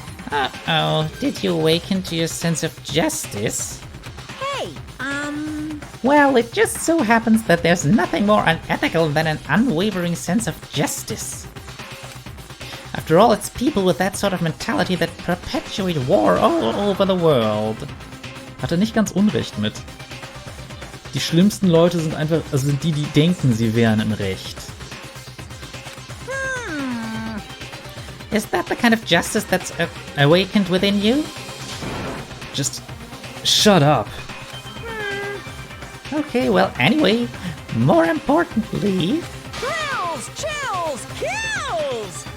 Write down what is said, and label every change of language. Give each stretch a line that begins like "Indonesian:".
English: Uh-oh, did you awaken to your sense of justice? Hey, Well, it just so happens that there's nothing more unethical than an unwavering sense of justice. After all, it's people with that sort of mentality that perpetuate war all over the world.
German: Hat er nicht ganz Unrecht mit. Die schlimmsten Leute sind einfach, also die denken, sie wären im Recht.
English: Is that the kind of justice that's awakened within you? Just shut up. Okay, well, anyway, more importantly... Thrills, chills, kills!